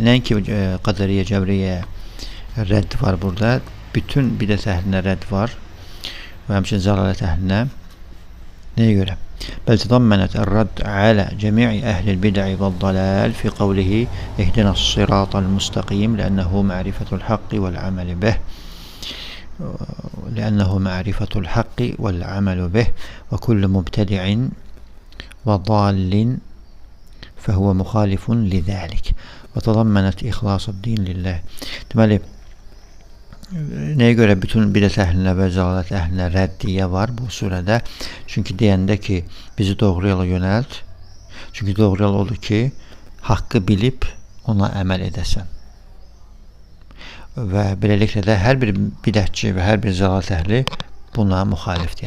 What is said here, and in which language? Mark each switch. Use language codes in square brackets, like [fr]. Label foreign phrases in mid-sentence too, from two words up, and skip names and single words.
[az] Nəinki qədəriyyə, cəbriyyə rədd var burada. Bütün bidət əhlinə rədd var və həmçinin zəlalət əhlinə. Nəyə görə? [ar] بل تضمنت الرد على جميع أهل البدع والضلال في قوله اهدنا الصراط المستقيم لأنه معرفة الحق والعمل به. لأنه معرفة الحق والعمل به وكل مبتدع وضال فهو مخالف لذلك وتضمنت إخلاص الدين لله. [az] Deməli, nəyə görə bütün bidət əhlinə və zəlalət əhlinə rəddiyə var bu surədə? Çünki deyəndə ki, bizi doğru yola yönəlt. Çünki doğru yol odur ki, haqqı bilib ona əməl edəsən. Və beləliklə də hər bir bidətçi və hər bir zəlalət əhli buna müxalifdir.